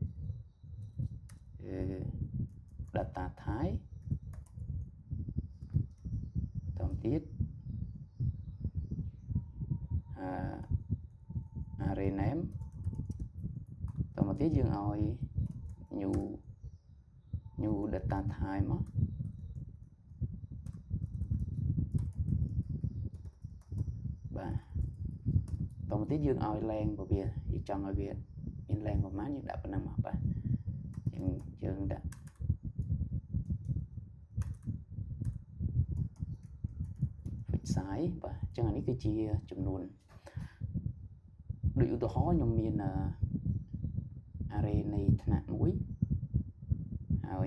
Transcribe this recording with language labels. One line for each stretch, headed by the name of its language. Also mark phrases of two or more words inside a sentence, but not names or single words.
English: data type
Khmer: តទៅទៀត
English: array name
Khmer: តទៅទៀតយើងឲ្យ
English: new data type
Khmer: មកបាទតទៅទៀតយើងឲ្យ length របស់វាយើងចង់ឲ្យវាមាន length ប្រហែលយើងដាក់ប៉ុណ្ណឹងមកបាទយើងដាក់ size បាទអញ្ចឹងអានេះគឺជាចំនួនដូចឧទាហរណ៍ខ្ញុំមាន array នៃថ្នាក់មួយហើយ